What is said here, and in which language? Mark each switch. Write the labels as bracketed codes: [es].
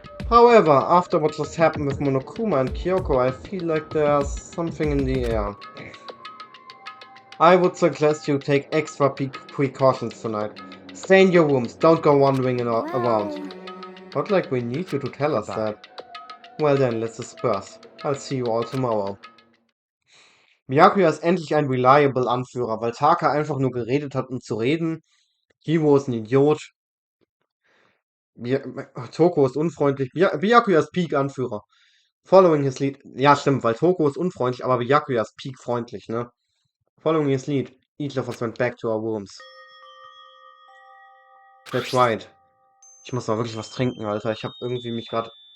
[en] However, after what just happened with Monokuma and Kyoko, I feel like there's something in the air. I would suggest you take extra precautions tonight. Stay in your rooms, don't go wandering around. Not like we need you to tell us that. Well then, let's disperse. I'll see you all tomorrow. [de] Byakuya ist endlich ein reliable Anführer, weil Taka einfach nur geredet hat, um zu reden. Hiro ist ein Idiot. Toko ist unfreundlich. Byakuya ist Peak-Anführer. [en] Following his lead. [de] Ja, stimmt, weil Toko ist unfreundlich, aber Byakuya ist Peak-freundlich, ne? [en] Following his lead, each of us went back to our rooms. That's right. [de] Ich muss mal wirklich was trinken, Alter. Ich habe irgendwie mich gerade...